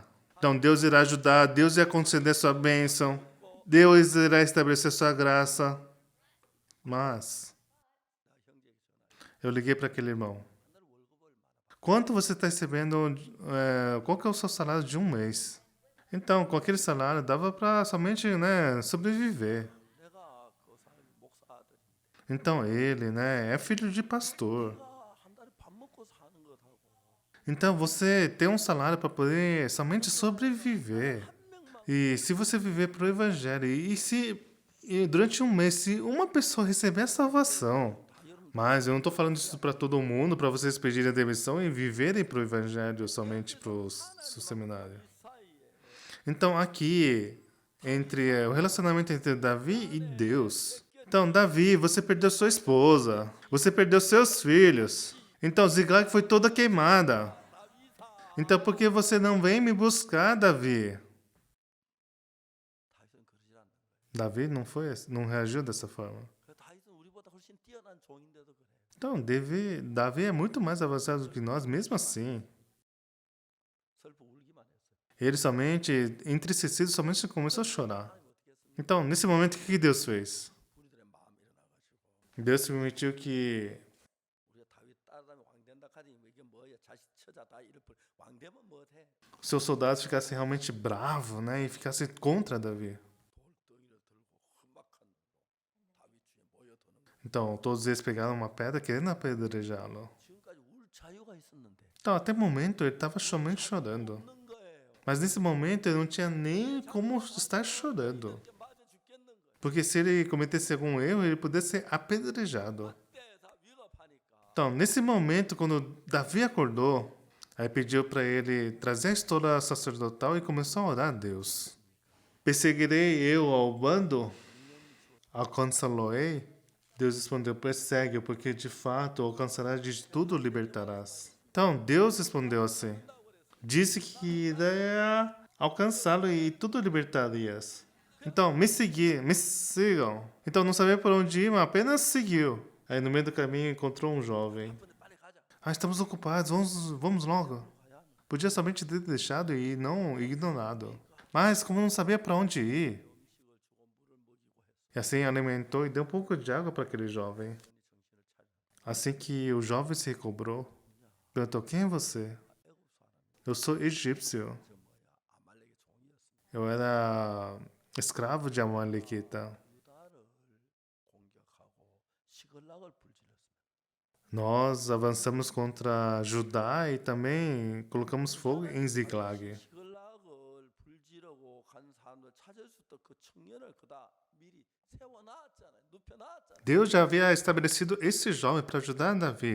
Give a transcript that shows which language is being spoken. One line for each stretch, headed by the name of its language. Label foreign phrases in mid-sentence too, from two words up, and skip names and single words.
Portuguese: Então, Deus irá ajudar, Deus irá conceder sua bênção, Deus irá estabelecer sua graça. Mas, eu liguei para aquele irmão. Quanto você está recebendo? Qual que é o seu salário de um mês? Então, com aquele salário, dava para somente, né, sobreviver.
Korean: 내가 그 사람이 목사 아들인데
Portuguese: Então, ele, né, é filho de pastor.
Korean: 내가 한 달에 밥 먹고 사는 것하고
Portuguese: Então, você tem um salário para poder somente sobreviver.
Korean: 한 명만
Portuguese: E se você viver para o evangelho, e durante um mês, se uma pessoa receber a salvação,
Korean: 다 여러분
Portuguese: mas eu não estou falando isso para todo mundo, para vocês pedirem a demissão e viverem para o evangelho somente para o seminário.
Korean: 사이에
Portuguese: Então, aqui, entre o relacionamento entre Davi e Deus. Então, Davi, você perdeu sua esposa, você perdeu seus filhos. Então, Ziklag foi toda queimada. Então, por que você não vem me buscar, Davi?
Korean: 다윗은 그러지 않는 거예요.
Portuguese: Davi não reagiu dessa forma.
Korean: 그 다윗은 우리보다 훨씬 뛰어난 종인데도 그래요.
Portuguese: Então, Davi é muito mais avançado do que nós, mesmo assim.
Korean: 슬퍼 울기만 했어요.
Portuguese: Ele somente, entristecido, somente começou a chorar.
Korean: 하나님 어떻게 했습니까?
Portuguese: Então, nesse momento, o que Deus fez?
Korean: 우리들의 마음이 일어나가지고
Portuguese: Deus permitiu que
Korean: 우리가 다윗 따라다니면 왕 된다 하지 이게 뭐야 자식 처자 다 이럴 걸 왕 되면 뭐해?
Portuguese: seus soldados ficassem realmente bravos, né? E ficassem contra Davi.
Korean: 돌덩이를 들고 험악한 다윗 주에 모여드는 거.
Portuguese: Então, todos eles pegaram uma pedra querendo apedrejá-lo.
Korean: 지금까지 울 자유가 있었는데
Portuguese: Então, até o momento, ele estava somente chorando.
Korean: 없는 거예요.
Portuguese: Mas nesse momento, ele não tinha nem como estar chorando.
Korean: 이제 맞아 죽겠는 거예요.
Portuguese: Porque se ele cometesse algum erro, ele poderia ser apedrejado.
Korean: 그때 다 위급하니까
Portuguese: Então, nesse momento, quando Davi acordou, aí pediu para ele trazer a estoura sacerdotal e começou a orar a Deus. Perseguirei eu ao bando? Alcançá-lo-ei? Deus respondeu, persegue-o, porque de fato alcançarás de tudo libertarás. Então, Deus respondeu assim, disse que iria alcançá-lo e tudo libertarias. Então, me sigam. Então, não sabia por onde ir, mas apenas seguiu. Aí, no meio do caminho, encontrou um jovem.
Korean: 근데 빨리 가자.
Portuguese: Estamos ocupados, vamos logo.
Korean: 가야 한다.
Portuguese: Podia somente ter deixado e não ignorado. Mas, como não sabia para onde ir,
Korean: 음식을 주고 물을 먹이고 했어.
Portuguese: e assim alimentou e deu um pouco de água para aquele jovem.
Korean: 정신을 차려.
Portuguese: Assim que o jovem se recobrou, perguntou: quem é você?
Korean: 애굽 사람.
Portuguese: Eu sou egípcio.
Korean: 저 뭐야 아말렉의 종이었어.
Portuguese: Eu era escravo de Amalequita.
Korean: 유다를 공격하고 시글락을 불질렀습니다.
Portuguese: Nós avançamos contra Judá e também colocamos fogo em Ziklag.
Korean: 시글락을 불지르고 간 사람들 찾을 수 있도록 그 청년을 그다 미리 세워놨잖아요. 눕혀놨잖아요.
Portuguese: Deus já havia estabelecido esse jovem para ajudar Davi.